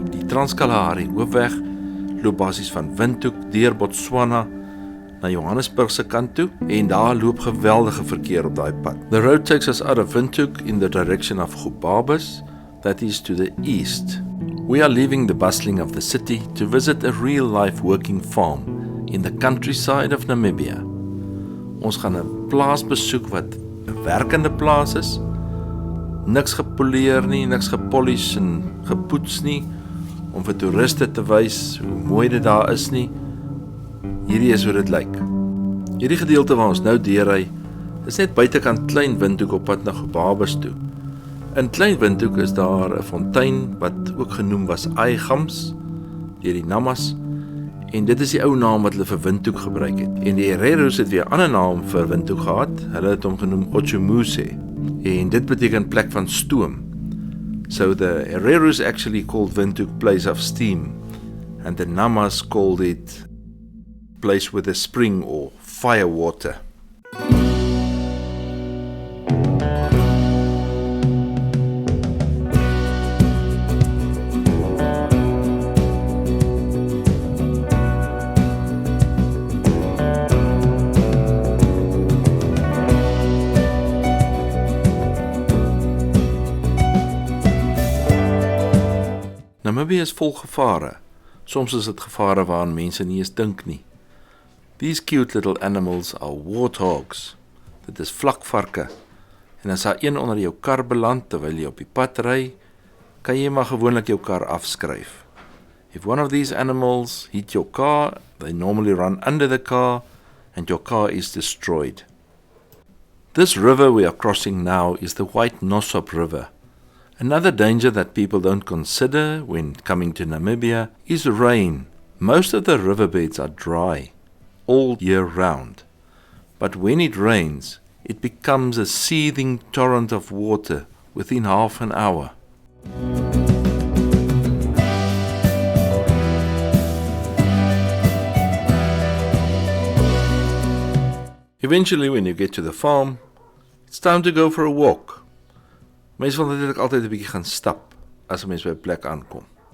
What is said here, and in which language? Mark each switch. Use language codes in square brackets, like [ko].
[af] Die Trans-Kalahari hoofweg loop basies van Windhoek deur Botswana na Johannesburg se kant toe en daar loop geweldige verkeer op daai pad. [en] The road takes us out of Windhoek in the direction of Gubabis, that is to the east. We are leaving the bustling of the city to visit a real-life working farm in the countryside of Namibia. [af] Ons gaan 'n plaas besoek wat 'n werkende plaas is. Niks gepoleer nie, niks gepolish en gepoets nie, om vir toeriste te wys hoe mooi dit daar is nie. Hierdie is hoe dit lyk. Hierdie gedeelte waar ons nou deurry, is net buitekant Klein Windhoek op pad na Gubabis toe. In Klein Windhoek is daar 'n fontein wat ook genoem was Aigams deur die Namas, en dit is die ou naam wat hulle vir Windhoek gebruik het. En die Hereros het weer 'n ander naam vir Windhoek gehad. Hulle het hom genoem Ochumuse, en dit beteken plek van stoom. [en] So the Hereros actually called Windhoek place of steam, and the Namas called it place with a spring or fire water. [af] Namibia is vol gevare, Soms is dit gevare waaraan mense nie eens dink nie. [en] These cute little animals are warthogs. [af] Dit is vlakvarke. En as daar een onder jou kar beland terwyl jy op die pad ry, kan jy maar gewoonlik jou kar afskryf. [en] If one of these animals hit your car, they normally run under the car and your car is destroyed. This river we are crossing now is the White Nosop River. Another danger that people don't consider when coming to Namibia is rain. Most of the riverbeds are dry all year round. But when it rains, it becomes a seething torrent of water within half an hour. Eventually, when you get to the farm, it's time to go for a walk. [af] Mens wil natuurlik altyd 'n bietjie gaan stap as 'n mens by 'n plek aankom.